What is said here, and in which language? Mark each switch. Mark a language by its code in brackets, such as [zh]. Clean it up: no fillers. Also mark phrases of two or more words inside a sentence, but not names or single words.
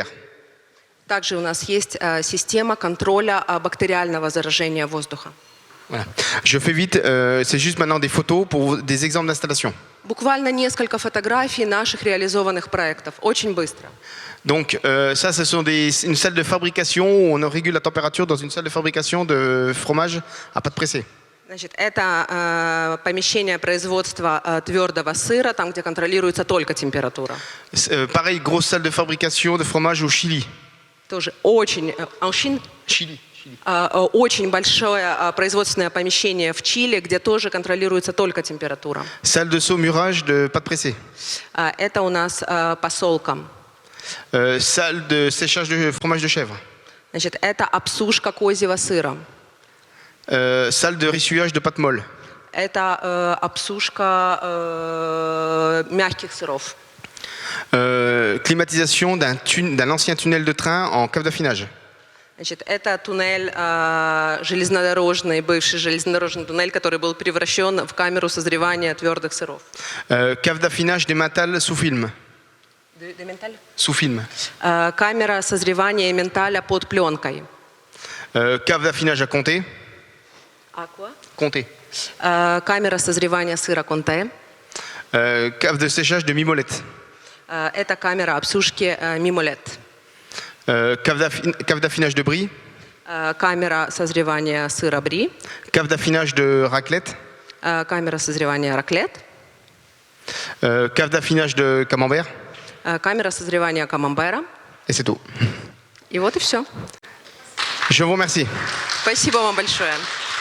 [ru] Также у нас есть система контроля бактериального заражения воздуха. [fr] Voilà. Je fais vite, c'est juste maintenant des photos pour des exemples d'installation. [ru] Буквально несколько фотографий наших реализованных проектов. Очень быстро. [fr] Donc ça, ce sont une salle de fabrication où on régule la température dans une salle de fabrication de fromage à pâte pressée. [ru] Значит, это помещение производства твердого сыра, там, где контролируется только температура. [fr] Pareil, grosse salle de fabrication de fromage au Chili. [ru] Тоже очень... [fr] Chili. [ru] Очень большое производственное помещение в Чили, где тоже контролируется только температура. [fr] Salle de saumurage de pâte pressée. [ru] Это у нас посолка. [fr] Salle de séchage de fromage de chèvre. [ru] Значит, это обсушка козьего сыра. [fr] Salle de ressuyage de pâte molle. [ru] Это обсушка мягких сыров. [fr] Climatisation d'un ancien tunnel de train en cave d'affinage. [ru] Значит, это туннель железнодорожный, бывший железнодорожный туннель, который был превращен в камеру созревания твердых сыров. [fr] Cave d'affinage d'emmental sous film. Sous film. [ru] Камера созревания эмменталя под пленкой. [fr] Cave d'affinage à Comté. Comté. [ru] Камера созревания сыра Конте. [fr] Cave de séchage de Mimolette. [ru] Это камера обсушки Мимолет. [fr] Cave d'affinage de Brie. [ru] Камера созревания сыра Бри. [fr] Cave d'affinage de Raclette. [ru] Камера созревания Раклет. [fr] Cave d'affinage de Camembert. [ru] Камера созревания Камамбера. [fr] Et c'est tout. [ru] И вот и все. [fr] Je vous remercie. [ru] Спасибо вам большое.